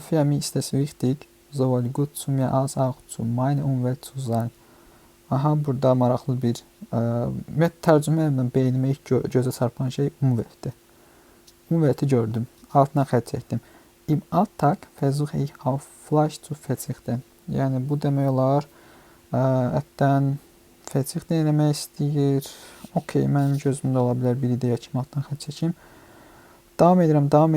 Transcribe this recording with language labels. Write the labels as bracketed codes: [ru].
[de] Für mich ist es wichtig, sowohl gut zu mir als auch zu meiner Umwelt zu sein. [az] Aha, burada maraqlı bir tərcümə beynimə ilk gözə çarpan şey Umweltdir. Umwelti gördüm. Altına xətt çəkdim. [de] Im Alltag versuche ich auf Fleisch zu verzichten. [az] Yəni bu demək olar, ətdən verzicht eləmək istəyir. Okay, mənim gözümdə ola bilər bir ideya kimi altdan xətt çəkim. Davam edirəm.